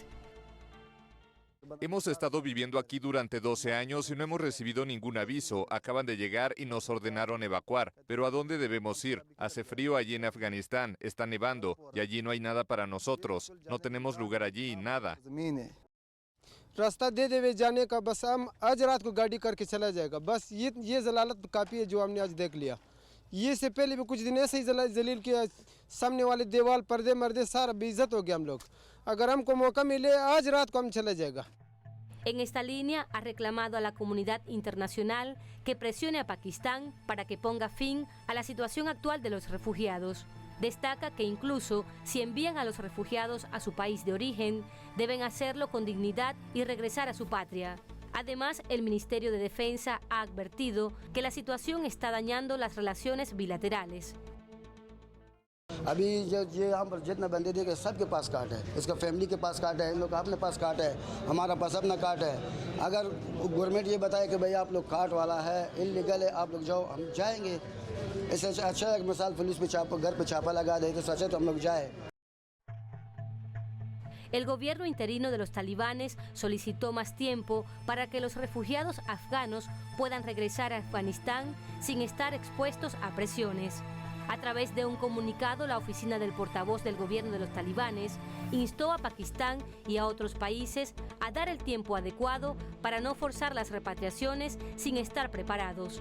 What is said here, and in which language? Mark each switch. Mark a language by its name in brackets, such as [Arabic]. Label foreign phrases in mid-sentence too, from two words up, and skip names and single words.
[Spanish] Hemos estado viviendo aquí durante 12 años y no hemos recibido ningún aviso. Acaban de llegar y nos ordenaron evacuar. ¿Pero a dónde debemos ir? Hace frío allí en Afganistán, está nevando y allí no hay nada para nosotros. No tenemos lugar allí, nada. [Urdu] راستہ دے دیوے جانے کا، بس ہم آج رات کو گاڑی کر کے چلا جائے گا. بس یہ ذلالت کافی ہے جو ہم نے آج دیکھ لیا۔ یہ سے پہلے بھی کچھ دن ایسے ہی ذلیل کیا، سامنے والے دیوار پردے مردے سارا بے عزت ہو گیا ہم لوگ. اگر ہم کو موقع ملے آج رات کو ہم چلا جائے گا. [Spanish] En esta línea ha reclamado a la comunidad internacional que presione a Pakistán para que ponga fin a la situación actual de los refugiados. Destaca que incluso si envían a los refugiados a su país de origen, deben hacerlo con dignidad y regresar a su patria. Además, el Ministerio de Defensa ha advertido que la situación está dañando las relaciones bilaterales. [Urdu] ابھی یہ یہاں پر جتنا بندے دیکھے سب کے پاس کارڈ ہے، اس کا فیملی کے پاس کارڈ ہے، ان لوگ اپنے پاس کارڈ ہے، ہمارا پاس اپنا کارڈ ہے. اگر گورنمنٹ یہ بتائے کہ بھائی آپ لوگ کارڈ والا ہے، الیگل ہے، آپ لوگ جاؤ، ہم جائیں گے. اس سے اچھا ہے کہ مثال پولیس پہ گھر پہ چھاپہ لگا دے تو سچ ہے تو ہم لوگ جائے. [Spanish] El gobierno interino de los talibanes solicitó más tiempo para que los refugiados afganos puedan regresar a Afganistán sin estar expuestos a presiones. A través de un comunicado, la oficina del portavoz del gobierno de los talibanes instó a Pakistán y a otros países a dar el tiempo adecuado para no forzar las repatriaciones sin estar preparados.